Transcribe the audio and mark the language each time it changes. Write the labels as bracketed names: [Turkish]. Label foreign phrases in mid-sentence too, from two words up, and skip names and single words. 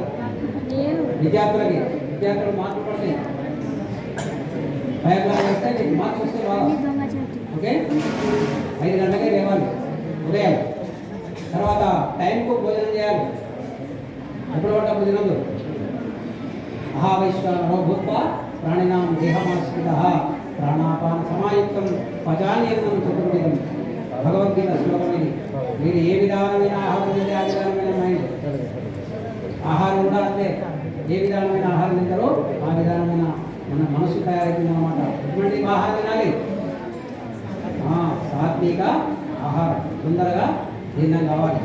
[Telugu] విద్యార్థులు మార్కులు పడతాయి. 5 o'clock వేస్తే నీకు మార్క్స్ వస్తే బాగా. ఓకే, 5 గంటలకే లేవాలి ఉదయం. తర్వాత టైంకు భోజనం చేయాలి. ఎప్పుడు పడ్డ తినదు. [Sanskrit] అహావైశ్వానరో భూత్వా ప్రాణినాం దేహమాశ్రితః ప్రాణాపాన సమాయుక్తం పచాన్యన్నం చతుర్విధం. [Telugu] భగవద్గీత శ్లోకం ఇది. మీరు ఏ విధానమైన ఆహారం తింటే ఆ విధానమైన మైండ్ ఆహారం కూడా అంతే. ఏ విధానమైన ఆహారం తింటారో ఆ విధానమైన మన మనసు తయారైతుంది అన్నమాట. ఎటువంటి ఆహారం తినాలి? సాత్విక ఆహారం, తొందరగా జీర్ణం కావాలి.